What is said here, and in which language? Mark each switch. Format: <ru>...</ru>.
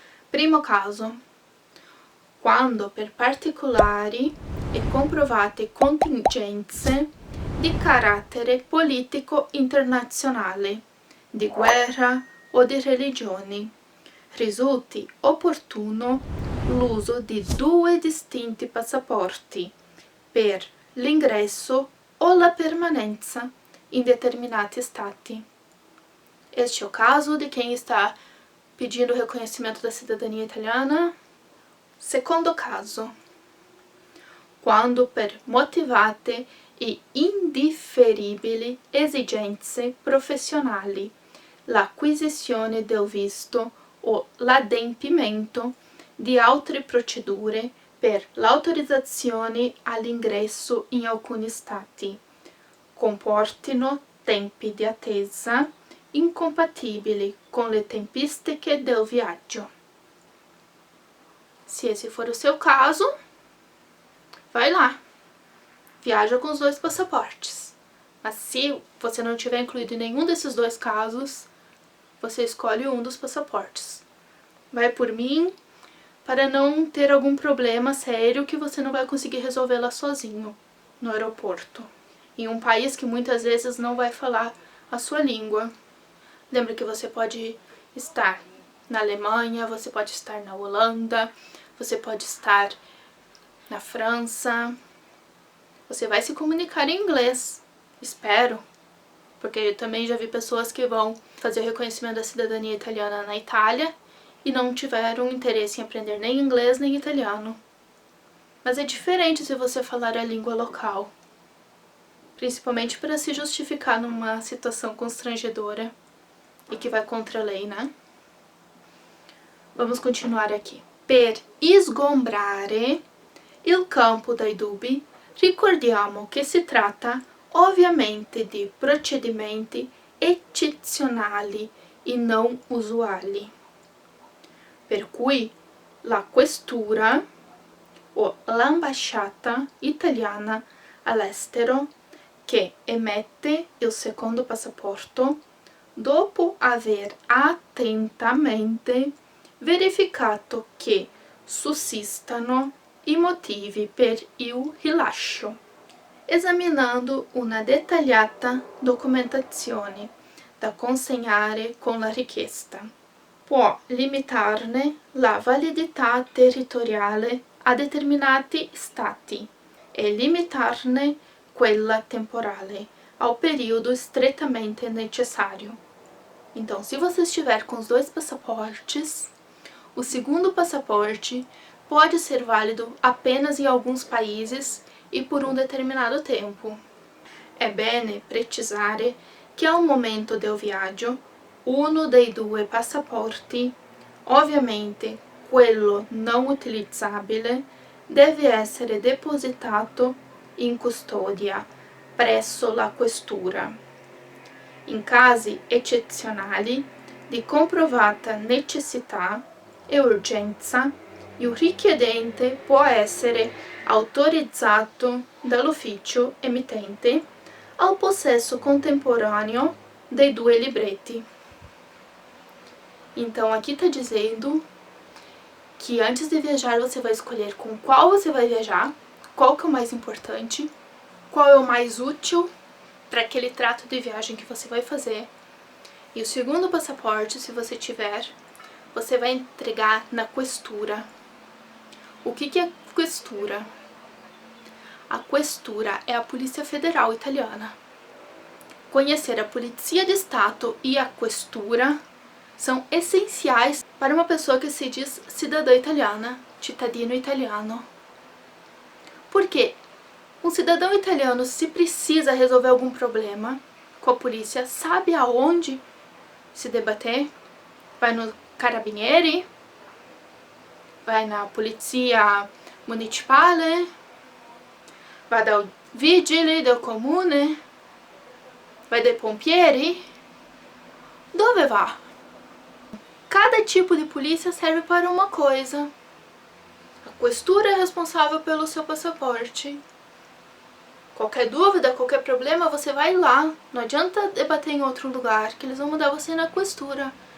<it>Primo caso, quando per particolari e comprovate contingenze di carattere politico internazionale, di guerra o di religioni, risulti opportuno l'uso di due distinti passaporti per l'ingresso o la permanenza</it> <pt>em determinados</pt> <it>stati.</it> <pt>Este é o caso de quem está pedindo o reconhecimento da cidadania italiana.</pt> <it>Secondo caso, quando per motivate e indifferibili esigenze professionali l'acquisizione del visto o l'adempimento di altre procedure per l'autorizzazione all'ingresso in alcuni stati comportino tempi di attesa incompatibili com le tempistiche del viaggio.</it> <pt>Se esse for o seu caso, vai lá, viaja com os dois passaportes. Mas se você não tiver incluído em nenhum desses dois casos, você escolhe um dos passaportes. Vai por mim, para não ter algum problema sério que você não vai conseguir resolver lá sozinho, no aeroporto. Em um país que muitas vezes não vai falar a sua língua. Lembra que você pode estar na Alemanha, você pode estar na Holanda, você pode estar na França. Você vai se comunicar em inglês, espero. Porque eu também já vi pessoas que vão fazer o reconhecimento da cidadania italiana na Itália e não tiveram interesse em aprender nem inglês nem italiano. Mas é diferente se você falar a língua local. Principalmente para se justificar numa situação constrangedora e que vai contra a lei, né? Vamos continuar aqui.</pt> <it>Per sgombrare il campo dai dubbi, ricordiamo che si tratta ovviamente di procedimenti eccezionali e non usuali. Per cui la questura o l'ambasciata italiana all'estero che emette il secondo passaporto, dopo aver attentamente verificato che sussistano i motivi per il rilascio, esaminando una dettagliata documentazione da consegnare con la richiesta, può limitarne la validità territoriale a determinati stati e limitarne quella temporale</it> <pt>ao período estritamente necessário. Então, se você estiver com os dois passaportes, o segundo passaporte pode ser válido apenas em alguns países e por um determinado tempo.</pt> <it>È bene precisare che al momento del viaggio uno dei due passaporti, ovviamente quello non utilizzabile, deve essere depositato in custodia presso la questura. In casi eccezionali di comprovata necessità e urgenza, il richiedente può essere autorizzato dall'ufficio emittente</it> <pt>ao</pt> <it>possesso</it> <pt>contemporâneo</pt> <it>dei due libretti.</it> <pt>Então aqui está dizendo que antes de viajar você vai escolher com qual você vai viajar, qual que é o mais importante, qual é o mais útil para aquele trato de viagem que você vai fazer. E o segundo passaporte, se você tiver, você vai entregar na questura. O que é questura? A questura é a Polícia Federal Italiana. Conhecer a Polizia di Stato e a questura são essenciais para uma pessoa que se diz cidadã italiana,</pt> <it>cittadino italiano.</it> <pt>Por quê? Um cidadão italiano, se precisa resolver algum problema com a polícia, sabe aonde se debater? Vai no Carabinieri? vai na</pt> <it>polizia municipale, vai dal vigili del comune, vai dai pompieri. Dove va?</it> <pt>Cada tipo de polícia serve para uma coisa. A questura é responsável pelo seu passaporte. Qualquer dúvida, qualquer problema, você vai lá. Não adianta debater em outro lugar, que eles vão mudar você na questura.</pt>